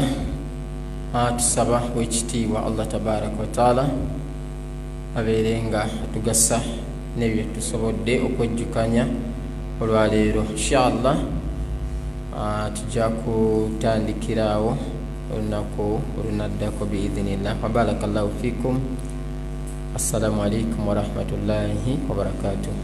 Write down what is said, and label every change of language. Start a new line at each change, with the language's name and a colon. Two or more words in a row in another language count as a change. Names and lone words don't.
Ganda: Tusaba wekitiibwa Allah
Arabic: تبارك وتعالى
Ganda: abeere nga atugasa n'ebyo tusobodde okwejjukanya olwaleero. Inshallah tujja kutandikiraawo olunaku olunaddako biidhinillah.
Arabic: وبارك الله فيكم. السلام عليكم ورحمة الله وبركاته.